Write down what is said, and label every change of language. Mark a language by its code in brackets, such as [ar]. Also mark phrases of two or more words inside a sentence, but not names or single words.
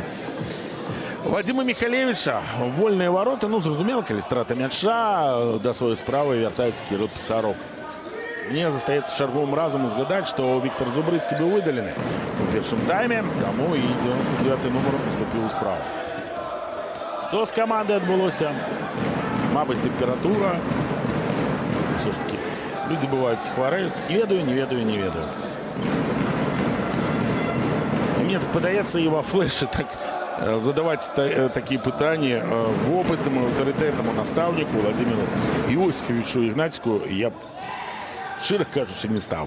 [be] Вадзіма Міхалевіча, вольныя вароты, ну, зразумела, калі страта мяча, да сваёй справы вяртаецца Кірыл Пісарук. Мне застаецца чарговым разам узгадаць, што Віктор Зубрыцкі быў выдалены у першым тайме, таму і 99-й нумар уступіў у справу. Што з камандай адбылося? Мабыць, тэмпература. [ru] Все ж таки Люди бывают хворают. [be] Не ведаю. [uk] І мені подається і во флеші так задавати такі питання опитному, авторитетному наставнику Владимиру Іосифовичу Ігнатьку я б, щиро кажучи, не став би.